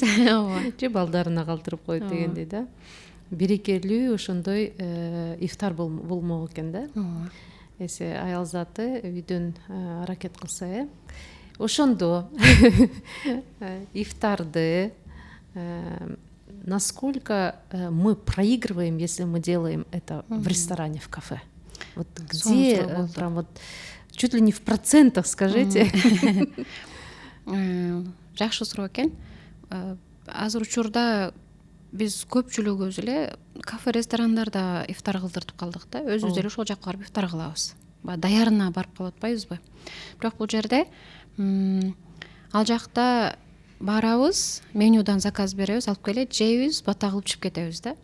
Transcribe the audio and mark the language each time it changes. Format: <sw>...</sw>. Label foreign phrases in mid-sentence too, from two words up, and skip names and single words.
<ky>Же балдарына калтырып коет дегендей да. Берекелүү ошондой ифтар болмок экен да. Эсе аял заты үйдөн аракет кылса, ошондо ифтарды</ky> <ru>насколько мы проигрываем, если мы делаем это в ресторане, в кафе? Вот где прям вот чуть ли не в процентах, скажите.</ru> <ky>Жакшы суроо экен. Азыр учурда биз көпчүлүгүбүз эле кафе ресторандарда ифтар кылдыртып калдык да. Өзүбүз деле ошол жакка барып ифтар кылабыз. Даярына барып калып атпайбызбы? Бирок бул жерде ал жакта барабыз, менюдан заказ беребиз, алып келет, жейбиз, бата кылып чыгып кетебиз да.</ky>